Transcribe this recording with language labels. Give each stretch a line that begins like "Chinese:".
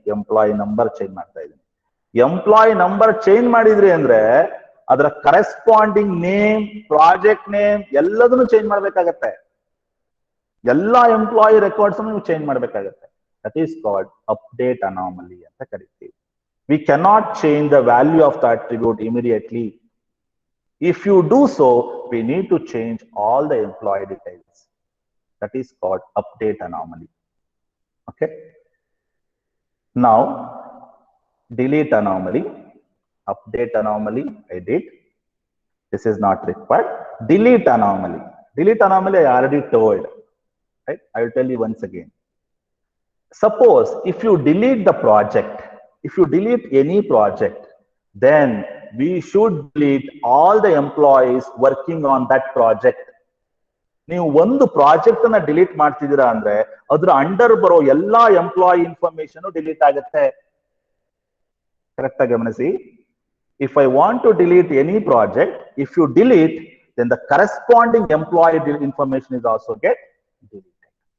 Kannada: Employee number change ಮಾಡ್ತಾ ಇದ್ದೀನಿ. Employee number change ಮಾಡಿದ್ರಿ ಅಂದ್ರೆ ಅದರ ಕರೆಸ್ಪಾಂಡಿಂಗ್ ನೇಮ್, ಪ್ರಾಜೆಕ್ಟ್ ನೇಮ್ ಎಲ್ಲದನ್ನು ಚೇಂಜ್ ಮಾಡ್ಬೇಕಾಗತ್ತೆ. ಎಲ್ಲಾ ಎಂಪ್ಲಾಯಿ ರೆಕಾರ್ಡ್ಸ್ ನೀವು ಚೇಂಜ್ ಮಾಡ್ಬೇಕಾಗತ್ತೆ.
English: that is called update anomaly
Kannada: ಅಂತ ಕರಿತೀವಿ.
English: We cannot change the value of the attribute immediately. If you do so, we need to change all the employee details. That is called update anomaly. Okay. Now, delete anomaly, update anomaly, I did. This is not required. Delete anomaly. Delete anomaly I already told. Right? I will tell you once again. Suppose if you delete the project, if you delete any project, then we should delete all the employees working on that project.
Kannada: ನೀವು ಒಂದು project ಅನ್ನ delete ಮಾಡ್ತಿದ್ದೀರಾ ಅಂದ್ರೆ ಅದ್ರ under ಬರೋ ಎಲ್ಲಾ employee information delete ಆಗುತ್ತೆ. Correct ಆಗಿ ಗಮನಿಸಿ.
English: If I want to delete any project, if you delete, then the corresponding employee information is also get deleted.